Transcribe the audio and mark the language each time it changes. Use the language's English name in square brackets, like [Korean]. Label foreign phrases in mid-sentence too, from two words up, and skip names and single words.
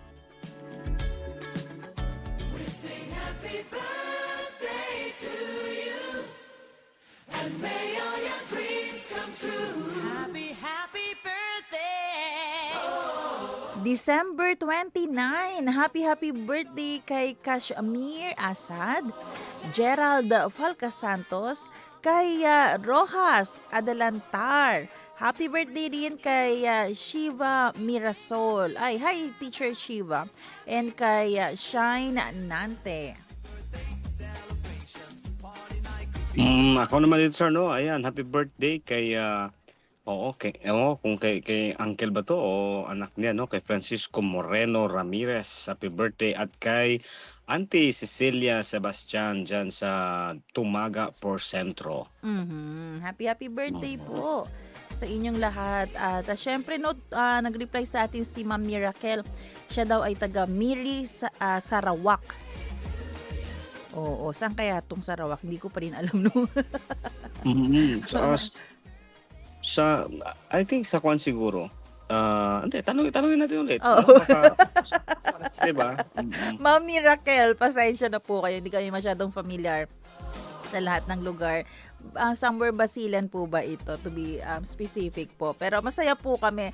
[Filipino] December 29, [English] happy birthday [Filipino] kay Kashmir Asad, Gerald Falcasantos, kay Rojas Adalantar. [English] Happy birthday [Filipino] rin kay Shiva Mirasol. Ay, hi Teacher Shiva. And kay Shine Nante. Ako naman dito, sir, no? Ayan, [English] happy birthday [Filipino] kay kung kay uncle ba to o anak niya, no, kay Francisco Moreno Ramirez, [English] happy birthday, [Filipino] at kay Auntie Cecilia Sebastian dyan sa Tumaga por Centro. [English] Happy birthday [Filipino] po sa inyong lahat. At syempre, nag-reply sa atin si Ma'am Miracle. Siya daw ay taga Miri Sarawak. Oo, saan kaya itong Sarawak? Hindi ko pa rin alam, no? [English] I think [Filipino] sa Kwan siguro. Hindi, tanungin natin ulit. Oo. Diba? Ma'am Miracle, pasensya na po kayo. Hindi kami masyadong familiar sa lahat ng lugar. Somewhere Basilan po ba ito, [English] to be specific [Filipino] po. Pero masaya po kami.